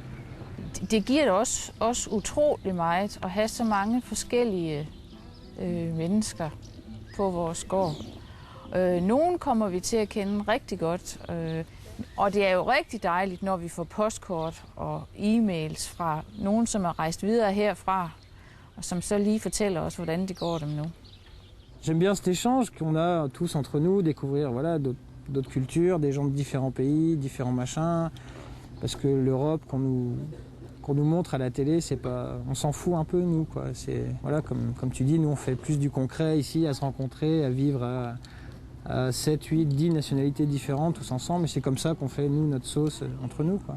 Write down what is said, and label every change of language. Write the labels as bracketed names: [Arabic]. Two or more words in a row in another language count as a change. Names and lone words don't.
[Danish] Det giver det også utrolig meget at have så mange forskellige mennesker på vores gård. Nogle kommer vi til at kende rigtig godt, og det er jo rigtig dejligt, når vi får postkort og e-mails fra nogen, som er rejst videre herfra, og som så lige fortæller os, hvordan det går dem nu. [French] J'aime bien cet échange qu'on a tous entre nous, découvrir voilà, d'autres cultures, des gens de différents pays, différents machins, parce que l'Europe qu'on nous montre à la télé, c'est pas, on s'en fout un peu nous, quoi. C'est voilà, comme tu dis, nous on fait plus du concret ici, à se rencontrer, à vivre à 7, 8, 10 nationalités différentes tous ensemble, et c'est comme ça qu'on fait nous notre sauce entre nous, quoi.